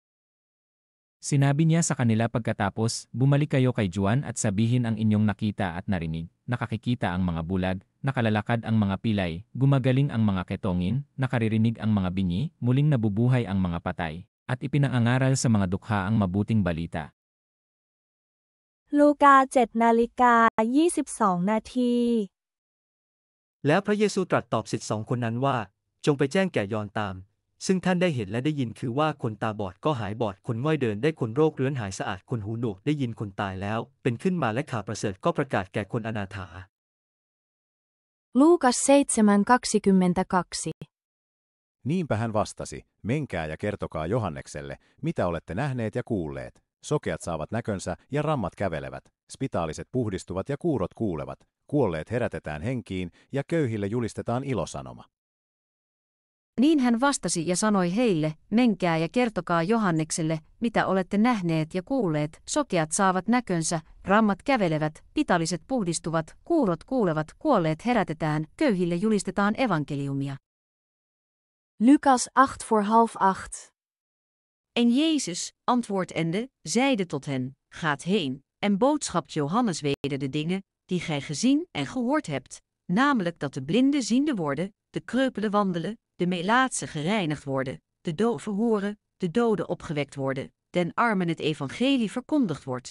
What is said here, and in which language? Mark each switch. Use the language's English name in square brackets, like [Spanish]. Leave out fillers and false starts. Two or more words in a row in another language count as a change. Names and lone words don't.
[Filipino] Sinabi niya sa kanila pagkatapos, bumalik kayo kay Juan at sabihin ang inyong nakita at narinig, nakakikita ang mga bulag, nakalalakad ang mga pilay, gumagaling ang mga ketongin, nakaririnig ang mga bingi, muling nabubuhay ang mga patay, at ipinangangaral sa mga dukha ang mabuting balita. [Thai] ลูกา 7:22 นาที แล้วพระเยซูตรัสตอบศิษย์2 คนนั้นว่าจงไปแจ้งแก่ยอห์นตามซึ่งท่านได้เห็นและได้ยินคือว่าคนตาบอดก็หายบอดคนง่อยเดินได้คนโรคเรื้อนหายสะอาดคนหูหนวกได้ยินคนตายแล้วเป็นขึ้นมาและข่าวประเสริฐก็ประกาศแก่คนอนาถา [Finnish] Luukas 7:22 Niinpä hän vastasi, menkää ja kertokaa Johannekselle, mitä olette nähneet ja kuulleet. Sokeat saavat näkönsä ja rammat kävelevät, spitaaliset puhdistuvat ja kuurot kuulevat, kuolleet herätetään henkiin ja köyhille julistetaan ilosanoma. Niin hän vastasi ja sanoi heille, menkää ja kertokaa Johannekselle, mitä olette nähneet ja kuulleet, sokeat saavat näkönsä, rammat kävelevät, pitalliset puhdistuvat, kuurot kuulevat, kuolleet herätetään, köyhille julistetaan evankeliumia. [Dutch] Lucas 8:7. En Jezus, antwoordende, zeide tot hen, gaat heen, en boodschapt Johannes weder de dingen, die gij gezien en gehoord hebt, namelijk dat de blinden ziende worden, de kreupelen wandelen, de melaatsen gereinigd worden, de doven horen, de doden opgewekt worden, den armen het evangelie verkondigd wordt.